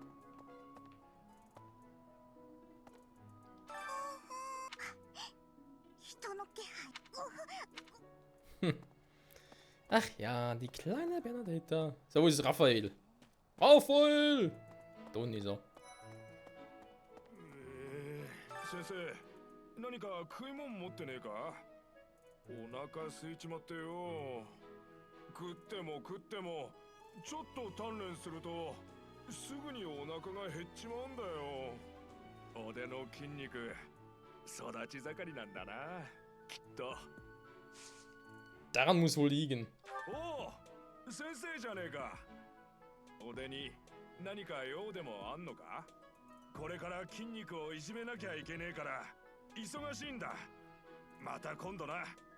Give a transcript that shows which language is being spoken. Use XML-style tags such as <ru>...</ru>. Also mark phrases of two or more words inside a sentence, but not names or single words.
<de>Ach ja, die kleine Bernadetta. So, wo ist Raphael? Raphael! Da unten ist er.</de> <ja>先生、何か食い物持ってねえか？お腹空いちまってよ。食っても食ってもちょっと鍛錬するとすぐにお腹が減っちまうんだよ。腕の筋肉育ち盛りなんだな、きっと。</ja> <de>Daran muss wohl liegen.</de> <ja>おお、先生じゃねえか。腕に何か用でもあんのか？これから筋肉をいじめなきゃいけねえから忙しいんだ。また今度な。</ja>